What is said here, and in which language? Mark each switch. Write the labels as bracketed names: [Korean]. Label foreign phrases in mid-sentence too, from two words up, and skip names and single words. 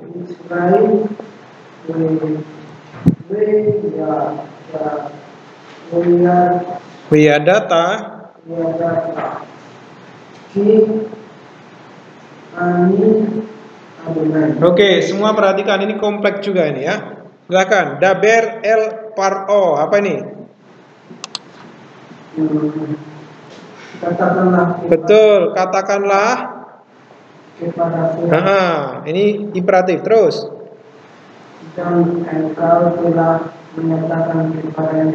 [Indonesian] Wiyadata. Oke, semua perhatikan, ini kompleks juga ini ya. Silakan. [Hebrew] דבר אל פרעה. [Indonesian] Apa ini? Katakanlah. Betul, katakanlah Kepada ini imperatif. Terus? Dan engkau telah menyatakan kepadanya.